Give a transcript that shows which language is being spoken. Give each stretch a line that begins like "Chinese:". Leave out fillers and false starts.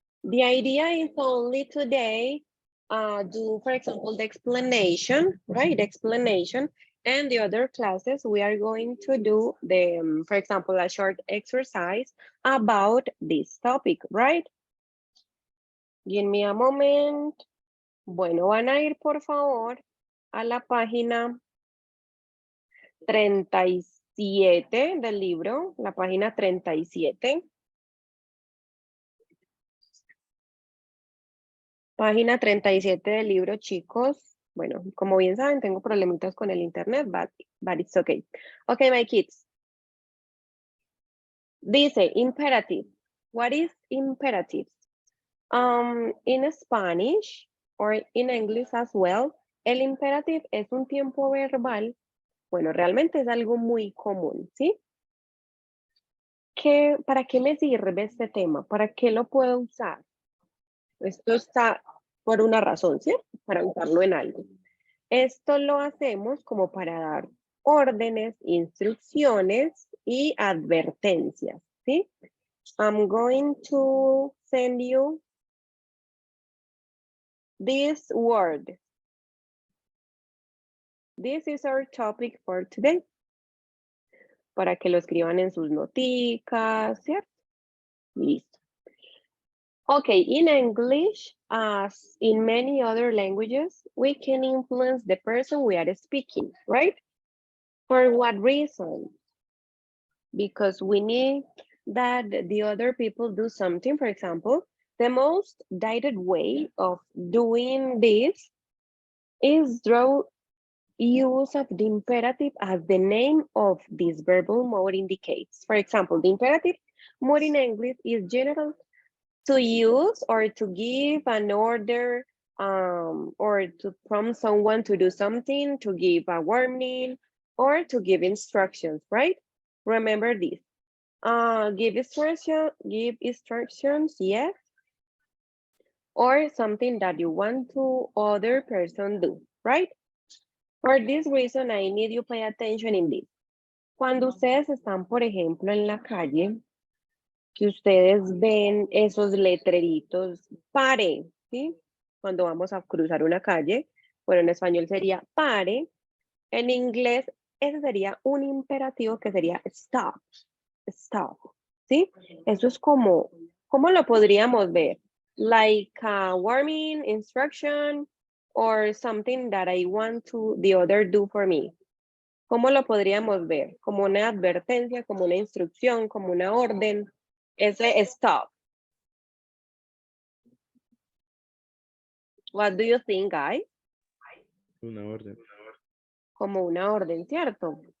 English: The idea is only today do, for example, the explanation, right? Explanation. And the other classes, we are going to do the, for example, a short exercise about this topic, right? Give me a moment.
Spanish: Bueno, van a ir, por favor, a la página 37 del libro, la página 37. Página 37 del libro, chicos. Bueno, como bien saben, tengo problemitas con el internet,
English: but it's okay. Okay, my kids. Dice, imperative. What is imperative? In Spanish, or in English as well,
Spanish: el imperative es un tiempo verbal. Bueno, realmente es algo muy común, ¿sí? ¿Para qué me sirve este tema? ¿Para qué lo puedo usar? Esto está por una razón, ¿cierto? Para usarlo en algo. Esto lo hacemos como para dar órdenes, instrucciones y advertencias, ¿sí?
English: I'm going to send you this word. This is our topic for today.
Spanish: Para que lo escriban en sus noticas, ¿cierto? Listo.
English: Okay, in English, as in many other languages, we can influence the person we are speaking, right? For what reason? Because we need that the other people do something. For example, the most direct way of doing this is through use of the imperative as the name of this verbal mode indicates. For example, the imperative mode in English is general to use or to give an order or to prompt someone to do something, to give a warning, or to give instructions, right? Remember this. Give instructions, yes. Or something that you want to other person do, right? For this reason, I need you pay attention in this.
Spanish: Cuando ustedes están, por ejemplo, en la calle, que ustedes ven esos letreritos, pare, ¿sí? Cuando vamos a cruzar una calle, bueno, en español sería pare, en inglés ese sería un imperativo que sería stop, stop, ¿sí? Eso es como, ¿cómo lo podríamos ver?
English: Like a warning, instruction, or something that I want to the other do for me.
Spanish: ¿Cómo lo podríamos ver? Como una advertencia, como una instrucción, como una orden. Ese stop.
English: What do you think, guys?
Spanish: Una orden. Como una orden, ¿cierto?